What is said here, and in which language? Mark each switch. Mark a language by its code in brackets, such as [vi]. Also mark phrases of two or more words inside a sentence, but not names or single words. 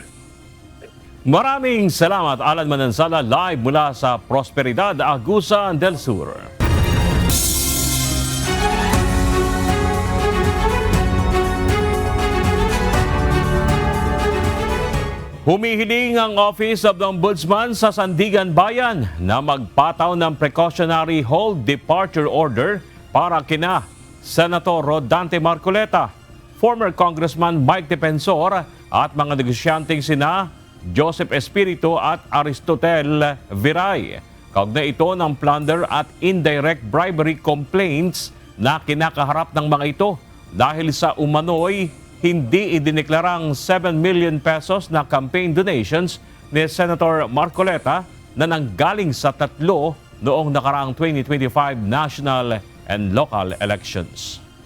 [tl] Maraming salamat, Alan Manansala, live mula sa Prosperidad, Agusan del Sur. Humihiling ang Office of the Ombudsman sa Sandigan Bayan na magpataw ng [en] precautionary hold departure order [tl] para kina Senator Rodante Marcoleta, former Congressman Mike Defensor at mga negosyanteng sina Joseph Espiritu at Aristotel Viray. Kaugnay ito ng plunder at [en] indirect bribery complaints [tl] na kinakaharap ng mga ito dahil sa umano'y hindi idineklarang 7 million pesos na [en] campaign donations [tl] ni Senator Marcoleta na nanggaling sa 3 noong nakaraang 2025 [en] national and local elections.